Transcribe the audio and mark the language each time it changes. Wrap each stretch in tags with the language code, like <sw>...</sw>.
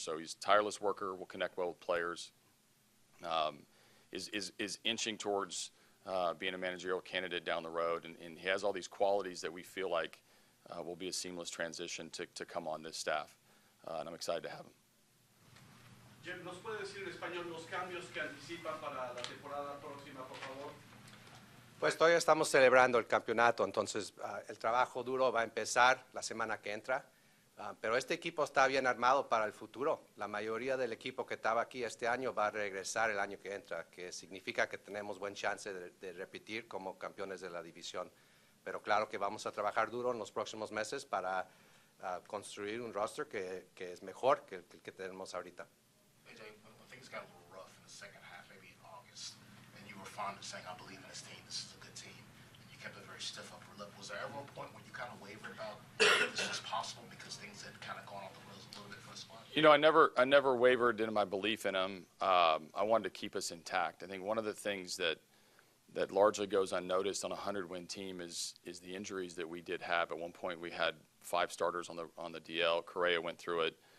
<en>So he's a tireless worker, will connect well with players, is inching towards being a managerial candidate down the road, and he has all these qualities that we feel like will be a seamless transition to come on this staff, and I'm excited to have him.</en> <es>Jeff, ¿nos puede decir en español los cambios que anticipa para la temporada próxima, por favor? Pues todavía estamos celebrando el campeonato, entonces el trabajo duro va a empezar la semana que entra, pero este equipo está bien armado para el futuro. La mayoría del equipo que estaba aquí este año va a regresar el año que entra, que significa que tenemos buen chance de repetir como campeones de la división. Pero claro que vamos a trabajar duro en los próximos meses para construir un roster que es mejor que el que tenemos ahorita.</es> <en>AJ, when things got a little rough in the second half, maybe in August, and you were fond of saying, I believe in this team, this is a good team, and you kept a very stiff upper lip. Was there ever a point when you kind of wavered about if this was possible because things had kind of gone off the rails a little bit for the squad? I never wavered in my belief in him. I wanted to keep us intact. I think one of the things that largely goes unnoticed on a 100-win team is the injuries that we did have. At one point, we had 5 starters on the DL. Correa went through it.</en>